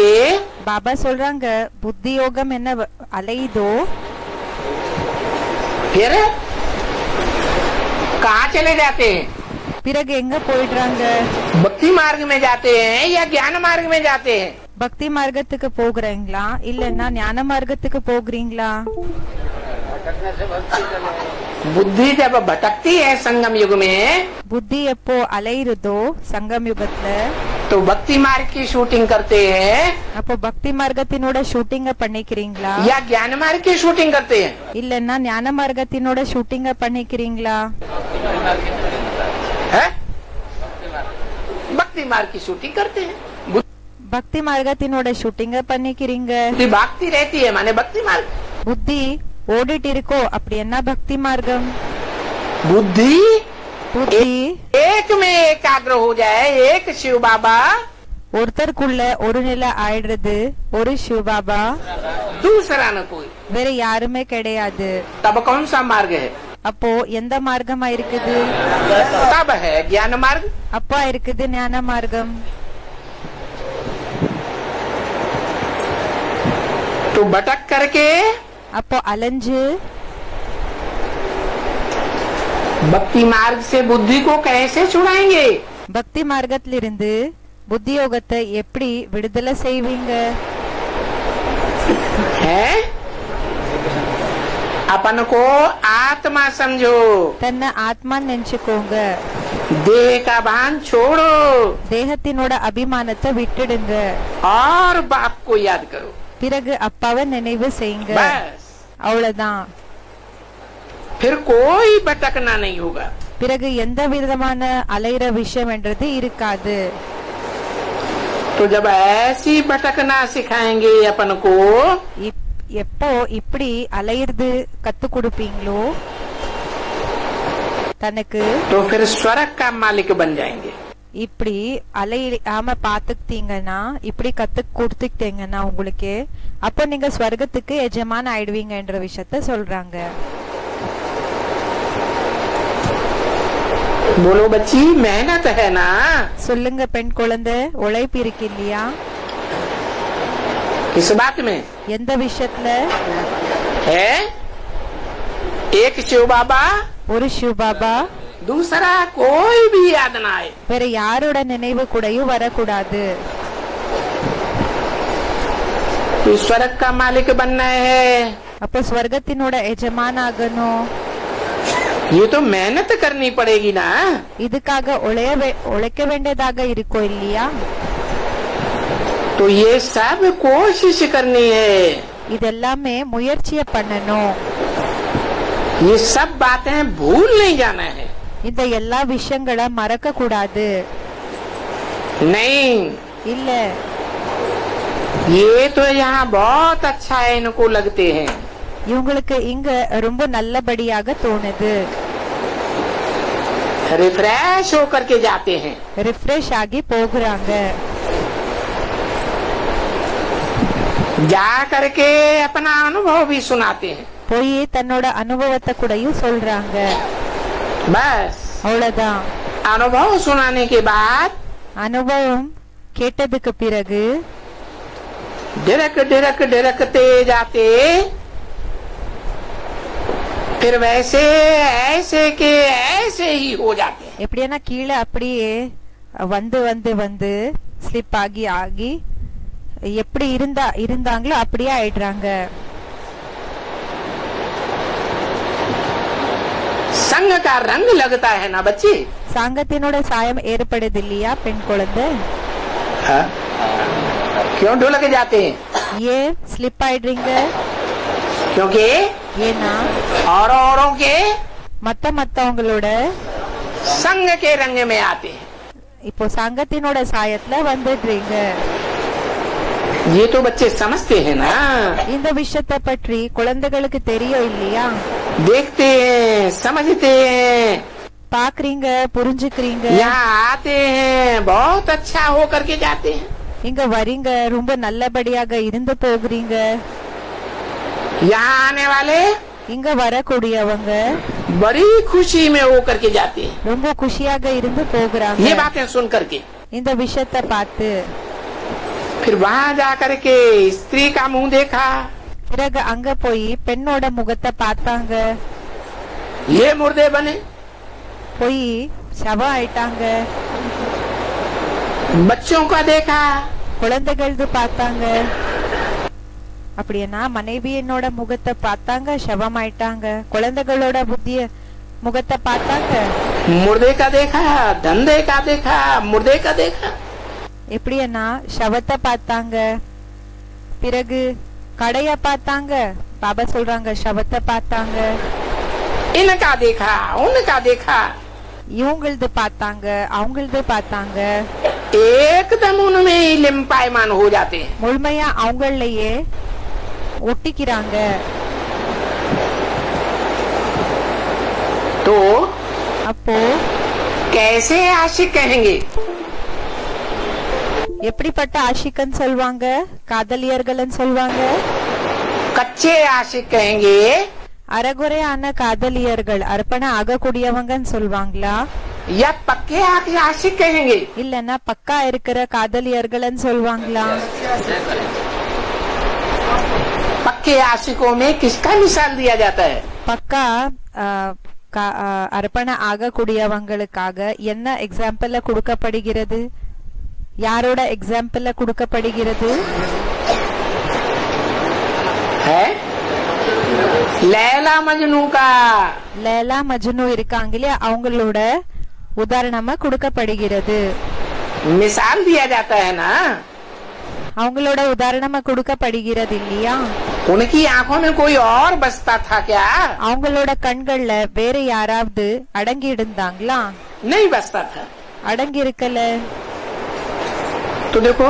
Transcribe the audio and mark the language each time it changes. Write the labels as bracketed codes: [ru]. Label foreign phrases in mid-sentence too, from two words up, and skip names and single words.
[ta] பாபா சொல்றாங்க புத்தி யோகம் என்ன அலையுதோ [hi] फिर कहाँ चले जाते हैं? [ta] பிறகு எங்க போயிடுறாங்க? [hi] भक्ति मार्ग में जाते हैं या ज्ञान मार्ग में जाते हैं? [ta] பக்தி மார்க்கத்துக்கு போகிறீங்களா இல்லன்னா ஞான மார்க்கத்துக்கு போகிறீங்களா? [hi] बुद्धि जब भटकती है संगम युग में, [ta] புத்தி எப்போ அலையுதோ சங்கம் யுகத்துல, [hi] तो भक्ति मार्ग की शूटिंग करते हैं [ta] அப்போ பக்தி மார்க்கத்தினோட ஷூட்டிங்க பண்ணிக்கிறீங்களா [hi] या ज्ञान मार्ग की शूटिंग करते हैं? [ta] இல்லன்னா ஞான மார்க்கத்தினோட ஷூட்டிங்க பண்ணிக்கிறீங்களா? [hi] है? भक्ति मार्ग की शूटिंग करते हैं। [ta] பக்தி மார்க்கத்தினோட ஷூட்டிங்க பண்ணிக்கிறீங்க. [hi] बुद्धि भागती रहती है, माने भक्ति मार्ग। [ta] புத்தி ஓடிட்டு இருக்கோ அப்படி என்ன பக்தி மார்க்கம்? [hi] बुद्धि [ta] புத்தி [hi] एक में एकाग्र हो जाए, एक शिव बाबा, [ta] ஒருத்தருக்குள்ள ஒரு நிலை ஆயிடுறது, ஒரு சிவபாபா, [hi] दूसरा न कोई। [ta] வேற யாருமே கிடையாது. [hi] तब कौन सा मार्ग है? [ta] அப்போ எந்த மார்க்கமா இருக்குது? [hi] तब है ज्ञान मार्ग। [ta] அப்பா இருக்குது ஞான மார்க்கம். [hi] तो भटक करके [ta] அப்போ அலைஞ்சு [hi] भक्ति मार्ग से बुद्धि को कैसे छुड़ाएंगे? [ta] பக்தி மார்க்கத்திலிருந்து புத்தி யோகத்தை எப்படி விடுதலை செய்வீங்க? [hi] है अपन को आत्मा समझो, [ta] தன்னை ஆத்மா நினைச்சுக்கோங்க. [hi] देह का भान छोड़ो [ta] தேகத்தினோட அபிமானத்தை விட்டுடுங்க. [hi] और बाप को याद करो। [ta] பிறகு அப்பாவை நினைவு செய்யுங்க. [hi] बस [ta] அவ்வளவுதான். [hi] फिर कोई भटकना नहीं होगा। [ta] பிறகு எந்த விதமான அலையிற விஷயம் என்றது இருக்காது. [hi] तो जब ऐसी भटकना सिखाएंगे अपन को, [ta] எப்போ இப்படி அலையிறது கத்து கொடுப்பீங்களோ தனக்கு, [hi] तो फिर स्वर्ग का मालिक बन जाएंगे। [ta] இப்படி அலையாம பாத்துக்கிட்டீங்கன்னா, இப்படி கத்து கொடுத்துக்கிட்டீங்கன்னா உங்களுக்கு, அப்போ நீங்க ஸ்வர்க்கத்துக்கு எஜமான ஆயிடுவீங்கன்ற விஷயத்த சொல்றாங்க. [hi] बोलो बच्ची, मेहनत है ना? [ta] சொல்லுங்க பெண் குழந்தை, உழைப்பு இருக்கு இல்லையா? [hi] किस बात में? [ta] எந்த விஷயத்துல? [hi] है एक शिव बाबा, [ta] ஒரு சிவபாபா, [hi] दूसरा कोई भी याद ना आए। [ta] வேற யாரோட நினைவு கூடயும் வரக்கூடாது. [hi] तो स्वर्ग का मालिक बनना है, [ta] அப்போ ஸ்வர்க்கத்தினோட எஜமான ஆகணும். [hi] ये तो मेहनत करनी पड़ेगी ना। [ta] இதுக்காக உழைக்க வேண்டியதாக இருக்கோ இல்லையா? [hi] तो ये सब कोशिश करनी है, [ta] இதெல்லாமே முயற்சிய பண்ணணும். [hi] ये सब बातें भूल नहीं जाना है। [ta] இந்த எல்லா விஷயங்களை மறக்க கூடாது. [hi] नहीं, [ta] இல்ல, [hi] ये तो यहाँ बहुत अच्छा है, इनको लगते हैं। [ta] இவங்களுக்கு இங்க ரொம்ப நல்லபடியாக தோணுது. [hi] रिफ्रेश होकर के जाते हैं। [ta] ரிஃப்ரெஷ் ஆகி போகிறாங்க. [hi] जा करके अपना अनुभव भी सुनाते हैं। [ta] போய் தன்னோட அனுபவத்தை கூடயும் சொல்றாங்க. [hi] बस [ta] அவ்வளவுதான். [hi] अनुभव सुनाने के बाद [ta] அனுபவம் கேட்டதுக்கு பிறகு [hi] ढिरकते जाते फिर वैसे ऐसे के ऐसे ही हो जाते हैं. [ta] எப்படின்னா கீழே அப்படியே வந்து வந்து வந்து ஸ்லிப் ஆகி ஆகி எப்படி இருந்தாங்களோ அப்படியே ஆயிடுறாங்க. [hi] संग का रंग लगता है ना बच्ची. [ta] சாங்கத்தினோட சாயம் ஏற்படுது இல்லையா பெண் குழந்தை? [hi] हाँ? क्यों ढुलक जाते हैं? [ta] ஏன் ஸ்லிப் ஆயிடுறீங்க? [hi] क्योंकि [ta] ஏன்னா [hi] औरों के [ta] மத்தவங்களோட [hi] संग के रंग में आते हैं. [ta] இப்போ சங்கத்தினோட சாயத்துல வந்துடுறீங்க. [hi] ये तो बच्चे समझते हैं ना. [ta] இந்த விஷயத்தை பற்றி குழந்தைகளுக்கு தெரியும் இல்லையா? [hi] देखते हैं, समझते हैं, [ta] பாக்குறீங்க, புரிஞ்சுக்கிறீங்க. [hi] यहाँ आते हैं, बहुत अच्छा हो करके जाते हैं. [ta] இங்க வரீங்க, ரொம்ப நல்லபடியாக இருந்து போகிறீங்க. [hi] यहाँ आने वाले [ta] இங்க வரக்கூடியவங்க [hi] बड़ी खुशी में हो करके जाते हैं. [ta] ரொம்ப குஷியாக இருந்து போகிறாங்க. [hi] ये बातें सुन करके [ta] இந்த விஷயத்தை பார்த்து [hi] फिर वहाँ जा करके स्त्री का मुंह देखा. [ta] பிறகு அங்க போய் பெண்ணோட முகத்தை பார்த்தாங்க. [hi] ये मुर्दे बने. [ta] போய் சவம் ஆயிட்டாங்க. [hi] बच्चों का देखा. [ta] குழந்தைகளது பார்த்தாங்க. அப்படின்னா மனைவியினோட முகத்தை பார்த்தாங்க, சவமாயிட்டாங்க. குழந்தைகளோட புத்திய முகத்தை பார்த்தாங்க. [hi] मुर्दे का देखा, धंधे का देखा, मुर्दे का देखा. [ta] எப்படின்னா சவத்தை பார்த்தாங்க, பிறகு கடைய பார்த்தாங்க. பாபா சொல்றாங்க சவத்தை பார்த்தாங்க. [hi] इनका देखा, उनका देखा. [ta] இவங்களது பார்த்தாங்க, அவங்களது பார்த்தாங்க. [hi] एकदम उनमें ही लिम्पायमान हो जाते हैं. [ta] முழுமையா அவங்களையே ஒட்டிக்கிறாங்க. [hi] तो [ta] அப்போ [hi] कैसे आशिक कहेंगे? [ta] எப்படிப்பட்ட ஆஷிகன் சொல்வாங்க? காதலியர்கள்னு சொல்வாங்க. [hi] कच्चे आशिक कहेंगे [ta] அறகுறையான காதலியர்கள், அர்ப்பண ஆகக்கூடியவங்கன்னு சொல்வாங்களா? [hi] या पक्के आशिक कहेंगे? [ta] இல்லன்னா பக்கா இருக்கிற காதலியர்கள்னு சொல்வாங்களா? [hi] पक्के आशिकों में किसका मिसाल दिया जाता है? [ta] பக்கா அர்ப்பண ஆகக்கூடியவங்களுக்காக என்ன எக்ஸாம்பிள் கொடுக்கப்படுகிறது? யாரோட எக்ஸாம்பிள் கொடுக்கப்படுகிறது? [hi] है लैला मजनू का. [ta] லேலா மஜ்னு இருக்காங்க இல்லையா, அவங்களோட உதாரணமா கொடுக்கப்படுகிறது. [hi] मिसाल दिया जाता है ना. [ta] அவங்களோட உதாரணமா கொடுக்கப்படுகிறது இல்லையா? [hi] उनकी आंखों में कोई और बसता था क्या? [ta] அவங்களோட கண்கள்ல வேற யாராவது அடங்கி இருந்தாங்களா? [hi] नहीं बसता था. [ta] அடங்கி இருக்கல. [hi] तो देखो